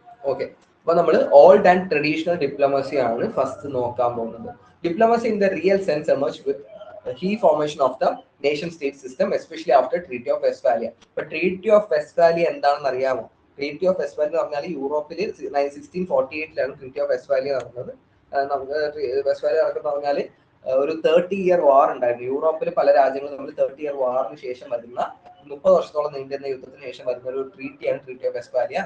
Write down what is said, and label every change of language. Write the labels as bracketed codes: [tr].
[ml] Okay, അപ്പൊ നമ്മൾ old and traditional diplomacy ആണ് ഫസ്റ്റ് നോക്കാൻ പോകുന്നത്. [en] Diplomacy in the real sense emerge with key formation of the nation state system, especially after Treaty of Westphalia. [ml] ഇപ്പൊ treaty of Westphalia എന്താണെന്ന് അറിയാമോ? Treaty of Westphalia എന്ന് പറഞ്ഞാൽ യൂറോപ്പിൽ 1648 ട്രീറ്റി ഓഫ് വെസ്റ്റ്ഫാലിയ നടന്നത്. നമുക്ക് വെസ്റ്റ്ഫാലിയ നടക്കുന്ന പറഞ്ഞാൽ ഒരു 30-year വാർ ഉണ്ടായിരുന്നു. യൂറോപ്പിൽ പല രാജ്യങ്ങളും നമ്മൾ 30-year വാറിന് ശേഷം വരുന്ന 30 വർഷത്തോളം നീണ്ടുന്ന യുദ്ധത്തിന് ശേഷം വരുന്ന ഒരു ട്രീറ്റിയാണ് ട്രീറ്റി ഓഫ് വെസ്റ്റ്ഫാലിയ.